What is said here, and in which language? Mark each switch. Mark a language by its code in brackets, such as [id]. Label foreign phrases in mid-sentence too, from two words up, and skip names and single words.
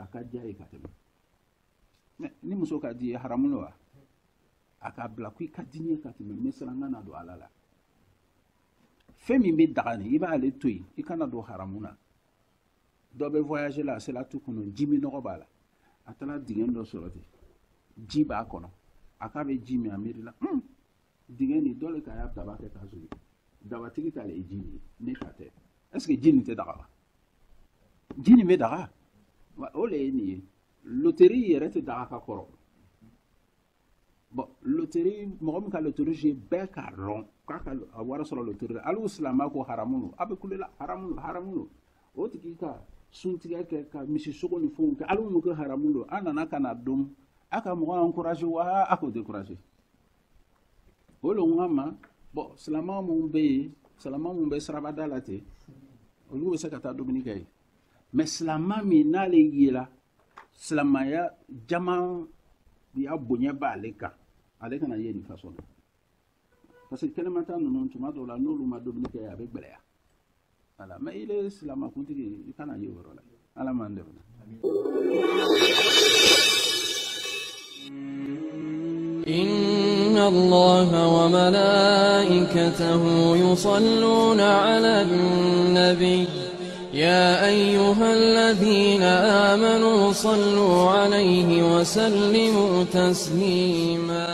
[bm] ka diya ye ka tɛmɛ mais ni muso ka di ye haramu lo wa a k'a bila ko i ka di n ye ka tɛmɛ mais siran ka don ala la fɛn min bɛ daga ni i b'ale to yen i kana don haramu na dɔ bɛ voyage la a sera tu kɔnɔ ji min nɔgɔ b'a la a taara dingɛ dɔ sɔrɔ ten ji b'a kɔnɔ a k'a bɛ ji min a miirila dingɛ nin dɔ le k'a y'a daba kɛ k'a soli dabatigi t'ale ye ji nin ye ne ta tɛ [fr] est ce que [bm] ji nin tɛ daga wa ji nin bɛ daga o le ye nin ye loterie yɛrɛ tɛ daga ka kɔrɔ bon loterie mɔgɔ min ka [fr] loterie jouer [bm] bɛɛ k'a dɔn k'a ka a wari sɔrɔ loterie la hali silamɛya ko haramu don a bɛ kule la haramu don o tigi ka suntigɛ kɛ ka misi sogo ni fɛnw kɛ hali mun kɛ haramu don an nana ka na dɔn a ka mɔgɔ encouragé wa a k'o découragé o le ŋa ma bon silamɛw mun bɛ yen silamɛw mun bɛ sirabada la ten olu bɛ se ka taa dumuni kɛ yen mais silamɛ min n'ale yela silamɛya jama y'a bonya b'ale kan ale kana ye nin façon na [fr] parce que [bm] kɛnɛmata ninnu tuma dɔw la n'olu ma dumuni kɛ yen a bɛ gbɛlɛya [fr] voilà mais il est [bm] silamɛkuntigi i kana ye o yɔrɔ la ala m'an dɛmɛ. [ar] إن الله وملائكته يصلون على النبي يا أيها الذين آمنوا صلوا عليه وسلموا تسليما